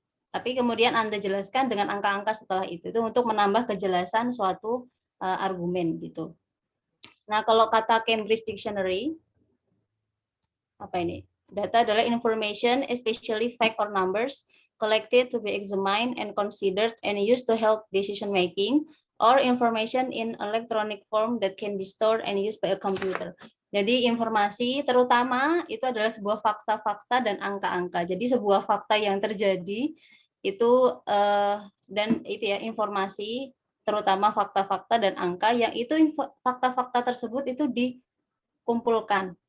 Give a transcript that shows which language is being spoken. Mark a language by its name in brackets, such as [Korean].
[Indonesian] Tapi kemudian Anda jelaskan dengan angka-angka setelah itu untuk menambah kejelasan suatu argumen gitu. Nah, kalau kata Cambridge Dictionary apa ini? Data adalah [English] information, especially fact or numbers, collected to be examined and considered and used to help decision making, or information in electronic form that can be stored and used by a computer. [Indonesian] Jadi informasi terutama itu adalah sebuah fakta-fakta dan angka-angka. Jadi sebuah fakta yang terjadi itu dan itu ya informasi terutama fakta-fakta dan angka yang itu fakta-fakta tersebut itu dikumpulkan.